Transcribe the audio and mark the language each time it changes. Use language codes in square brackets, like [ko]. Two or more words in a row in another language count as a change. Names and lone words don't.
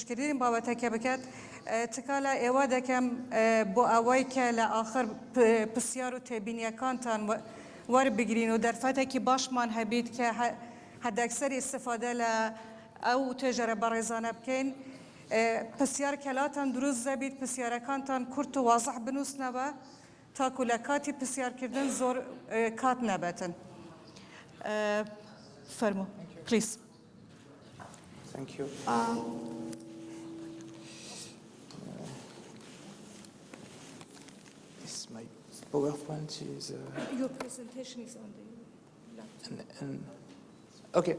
[ckb] پێشکەشکردنی بابەتەکە بکات تکالا ئێوە دەکەم بۆ ئەوەی کە لە ئاخر پرسیار و تێبینیەکانتان وەربگرین و دەرفەتێکی باشمان هەبیت کە هەدەکسەری استفادە لە ئەو توێژەرە بەڕێزانە بکەین پرسیار کەلاتان دروست دەبیت پرسیارەکانتان کورت و وازەح بنووسنەوە تاکو لە کاتی پرسیارکردن زۆر کات نەبێتن فەرموو پلیز. [en] Thank you. This my PowerPoint is. Your presentation is on the laptop. Okay.